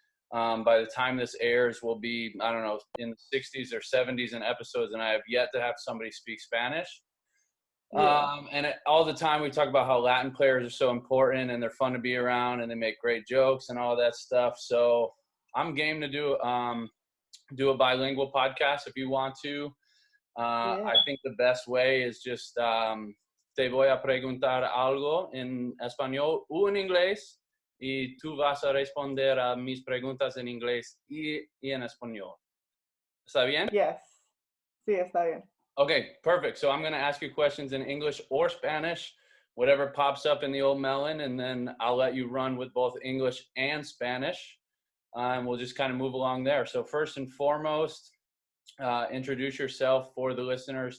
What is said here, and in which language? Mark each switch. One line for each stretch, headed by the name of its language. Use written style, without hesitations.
English: By the time this airs, we'll be, I don't know, in the 60s or 70s in episodes, and I have yet to have somebody speak Spanish. All the time we talk about how Latin players are so important and they're fun to be around and they make great jokes and all that stuff. So I'm game to do a bilingual podcast if you want to. I think the best way is just
Spanish: te voy a preguntar algo en español o en inglés y tú vas a responder a mis preguntas en inglés y en español. ¿Está bien?
English: Yes.
Spanish: Sí, está bien.
English: Okay, perfect. So I'm going to ask you questions in English or Spanish, whatever pops up in the old melon, and then I'll let you run with both English and Spanish, and we'll just kind of move along there. So first and foremost, introduce yourself for the listeners.